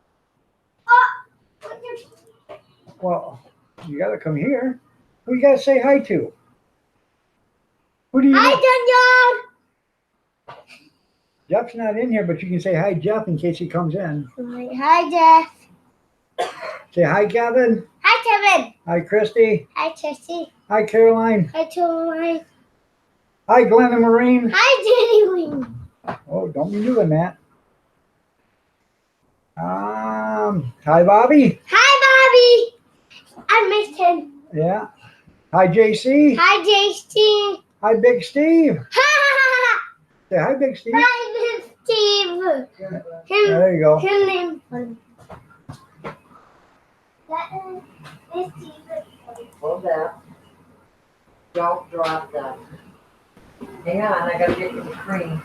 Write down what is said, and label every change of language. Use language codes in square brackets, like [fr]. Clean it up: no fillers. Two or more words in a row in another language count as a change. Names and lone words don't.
[en] Well, you got to come here. Who you got to say hi to? Who do you? Hi, John. Jeff's not in here, but you can say hi, Jeff, in case he comes in. Hi, Jeff. Say hi, Kevin. Hi, Kevin. Hi, Christy. Hi, Christy. Hi, Caroline. Hi, Caroline. Hi, Glenn and Maureen. Hi, Danny Wing. Oh, don't be doing that. Hi, Bobby. Hi, Bobby. I missed him. Yeah. Hi, JC. Hi, JC. Hi, Big Steve. Say hi, Big Steve. Hi, Big Steve. There you go. His name. That is Steve. Hold that. Don't drop that. Hang on, I gotta get you the cream.